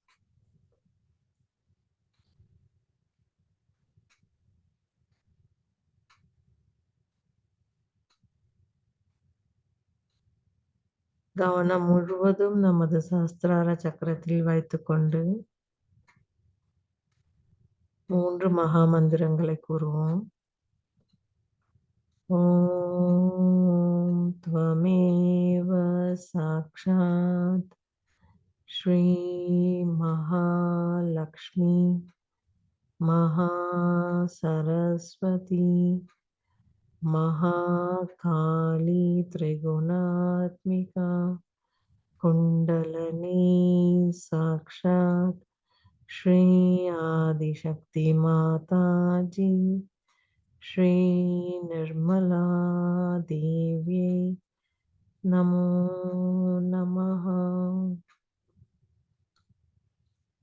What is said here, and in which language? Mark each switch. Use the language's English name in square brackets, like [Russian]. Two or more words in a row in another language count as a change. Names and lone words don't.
[Tamil] கவனம் முழுவதும் நமது சஹஸ்ரார சக்கரத்தில் வைத்துக்கொண்டு 3 மகா மந்திரங்களை கூறுவோம். [Sanskrit] ஓம் त्वमेव साक्षात् ஸ்ரீ மகாலக்ஷ்மி महासरस्वती महाकाली त्रिगुणात्मिका कुण्डलिनी साक्षात् श्री आदिशक्ति माताजी श्री निर्मला देव्यै नमो नमः.